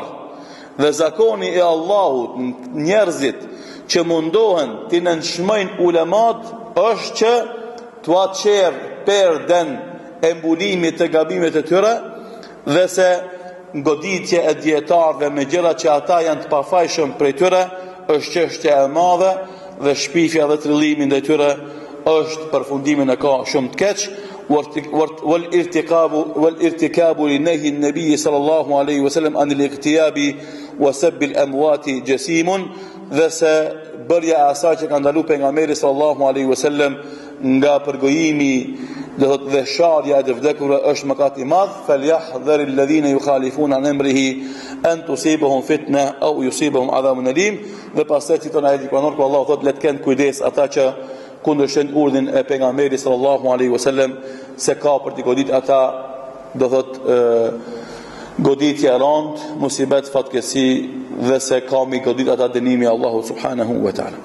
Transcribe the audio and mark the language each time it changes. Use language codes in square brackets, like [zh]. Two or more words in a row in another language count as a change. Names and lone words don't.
[sq] Dhe zakoni e Allahut njerëzit që mundohen t'i nënshmojnë ulemat është që t'ua qerë perden e mbulimit të gabimet e tyre dhe se goditje e dietarëve me gjëra që ata janë të pafajshëm prej tyre është çështje e madhe dhe shpifja dhe trillimi ndaj tyre është përfundimi në ka shumë të keq. [ar] والارتكاب لنهي النبي صلى الله عليه وسلم عن الاغتياب وسب الأموات جسيم [sq] dhe se bërja e asaj që ka ndaluar pejgamberi [ar] صلى الله عليه وسلم [sq] nga përgojimi dhe sharja e të vdekurve është mëkat i madh. [ar] فليحذر الذين يخالفون عن أمره أن تصيبهم فتنة أو يصيبهم عذاب أليم. [sq] Dhe pastaj citon ajeti kuranor ku Allah thotë le të kenë kujdes ata që kundërshtojnë urdhën e pejgamberit [ar] صلى الله عليه وسلم, [sq] se ka për t'i godit ata, do thot goditje e rëndë, musibet, fatkesi, dhe se ka mi godit ata dënimi Allahu [ar] سبحانه وتعالى.